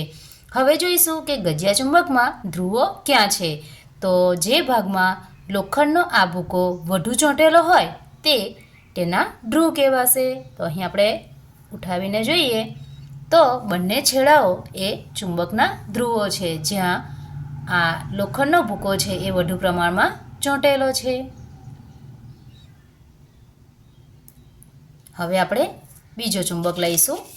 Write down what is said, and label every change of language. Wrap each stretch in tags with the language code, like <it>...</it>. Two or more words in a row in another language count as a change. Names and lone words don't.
<gu>હવે જોઈશું કે ગજ્યા ચુંબકમાં ધ્રુવો ક્યાં છે। તો જે ભાગમાં લોખંડનો આ ભૂકો વધુ ચોંટેલો હોય તે તેના ધ્રુવ કહેવાશે। તો અહીં આપણે ઉઠાવીને જોઈએ તો બંને છેડાઓ એ ચુંબકના ધ્રુવો છે, જ્યાં આ લોખંડનો ભૂકો છે એ વધુ પ્રમાણમાં ચોંટેલો છે। હવે આપણે બીજો ચુંબક લઈશું।</gu>